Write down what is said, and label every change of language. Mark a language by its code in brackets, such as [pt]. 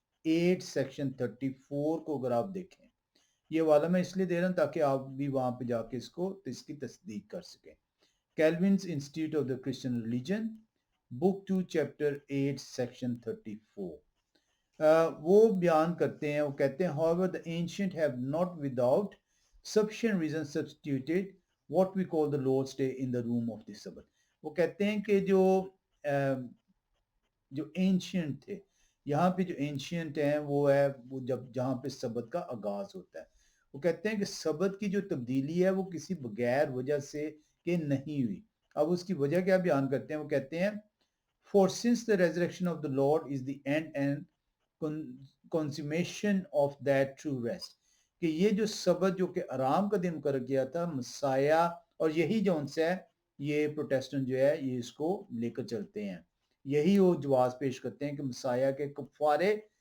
[hi] 8 section 34 को अगर आप देखें, ये वाला मैं इसलिए दे रहा हूँ ताकि आप भी वहां पे जाके इसकी तस्दीक कर सकें। कैल्विन्स institute of the Christian religion, book 2 chapter 8 section 34। वो बयान करते हैं, वो कहते हैं [en] however the ancient have not without sufficient reason substituted what we call the Lord's Day in the room of the Sabbath। [hi] वो कहते हैं कि जो एंशियंट थे, यहाँ पे जो एंशियंट हैं वो है वो जब जहाँ पे सबत का आगाज होता है, वो कहते हैं कि सबत की जो तब्दीली है वो किसी बगैर वजह से कि नहीं हुई। अब उसकी वजह क्या बयान करते हैं, वो कहते हैं [en] for since the resurrection of the Lord is the end and consummation of that true rest, [hi] कि ये जो सबत जो कि आराम का दिन मुकर्रर किया था मसाया, और यही जो उनसे है ये प्रोटेस्टेंट जो है ये इसको लेकर चलते हैं, यही वो जवाब पेश करते हैं कि मसाया के कफारे